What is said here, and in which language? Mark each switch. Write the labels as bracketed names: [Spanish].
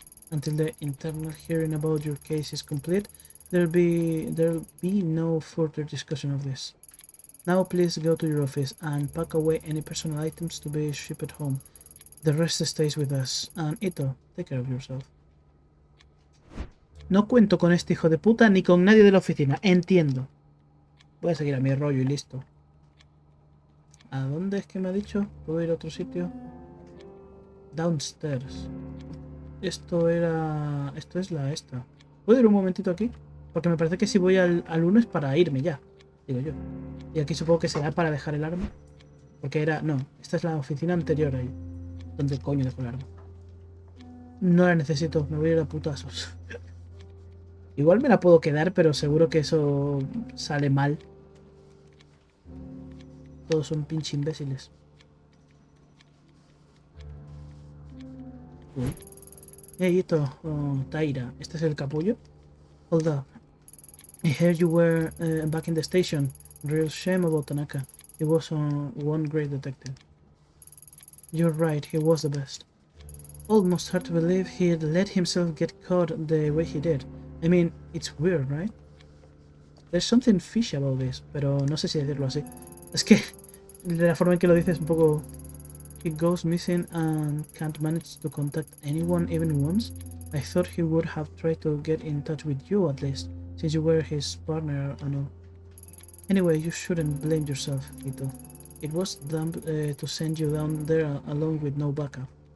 [English] Until the internal hearing about your case is complete, there'll be no further discussion of this. Now please go to your office and pack away any personal items to be shipped home. The rest stays with us. And Ito, take care of yourself. [Spanish] No cuento con este hijo de puta ni con nadie de la oficina. Entiendo. Voy a seguir a mi rollo y listo. ¿A dónde es que me ha dicho? ¿Puedo ir a otro sitio? Downstairs. Esto es la esta. ¿Puedo ir un momentito aquí? Porque me parece que si voy al 1 es para irme ya. Digo yo. Y aquí supongo que será para dejar el arma. Porque no, esta es la oficina anterior ahí. ¿Dónde coño dejo el arma? No la necesito, me voy a ir a putazos. Igual me la puedo quedar, pero seguro que eso sale mal. Todos son pinche imbéciles. Uy. Hey, Ito, Taira, ¿este es el capullo? [English] Hold up. I heard you were back in the station. Real shame about Tanaka. He was one great detective. You're right, he was the best. Almost hard to believe he'd let himself get caught the way he did. I mean, it's weird, right? There's something fishy about this, [Spanish] pero no sé si decirlo así. Es que de la forma en que lo dices es un poco... [English] He goes missing and can't manage to contact anyone even once. I thought he would have tried to get in touch with you at least, since you were his partner and all. Anyway, you shouldn't blame yourself, Ito. It was dumb to send you down there alone with no backup.